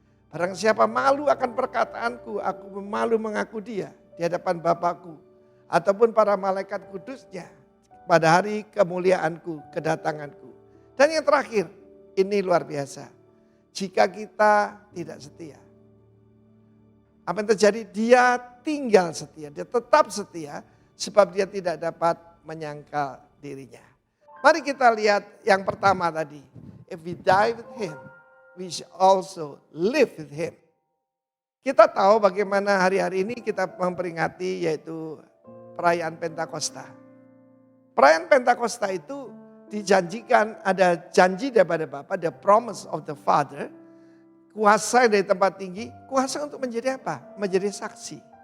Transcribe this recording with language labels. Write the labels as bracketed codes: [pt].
[id] Barang siapa malu akan perkataanku, aku malu mengaku dia di hadapan Bapakku ataupun para malaikat kudusnya pada hari kemuliaanku, kedatanganku. Dan yang terakhir, ini luar biasa. Jika kita tidak setia, apa yang terjadi? Dia tinggal setia, dia tetap setia sebab dia tidak dapat menyangkal dirinya. Mari kita lihat yang pertama tadi. [en] If we die with him, we shall also live with him. [id] Kita tahu bagaimana hari-hari ini kita memperingati yaitu perayaan Pentakosta. Perayaan Pentakosta itu dijanjikan, ada janji daripada Bapa, [en] the promise of the Father. [id] Kuasa dari tempat tinggi, kuasa untuk menjadi apa? Menjadi saksi.